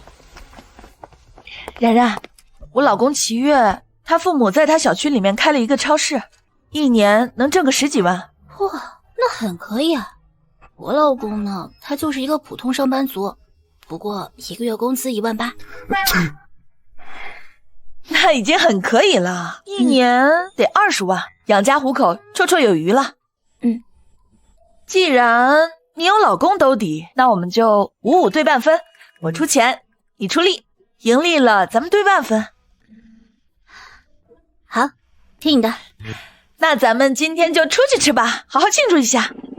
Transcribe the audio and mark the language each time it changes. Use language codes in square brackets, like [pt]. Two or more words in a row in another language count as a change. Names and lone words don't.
[zh] 然然，我老公齊越，他父母在他小區裡面開了一個超市，1年能掙個10幾萬。哇，那很可以啊。我老公呢，他就是一個普通上班族。不過1個月工資18000。那已經很可以了，1年得20萬，養家糊口綽綽有餘了。既然你有老公兜底，那我們就5-5對半分，我出錢，你出力，盈利了咱們對半分。好，聽你的。那咱們今天就出去吃吧，好好慶祝一下。